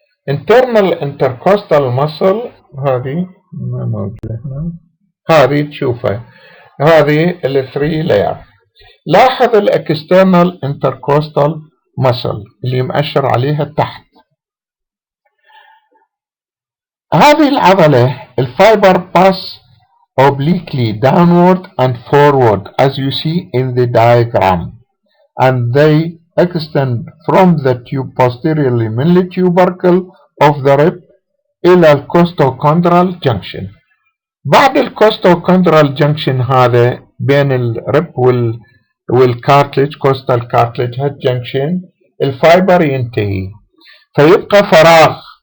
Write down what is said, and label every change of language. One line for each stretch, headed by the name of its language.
Arabic: internal intercostal muscle هذه ما موجودة هنا. هذه تشوفها هذه ال 3 layer. لاحظ الاكسترنال intercostal muscle اللي مؤشر عليها تحت. هذه العضلة الفايبر
English: pass obliquely downward and forward as you see in the diagram and they extend from the posteriorly من tubercle of the rib إلى الcostochondral junction.
Arabic: بعد الcostochondral junction هذا بين الرب والكارتلج coastal cartilage head junction الفايبر ينتهي فيبقى فراغ.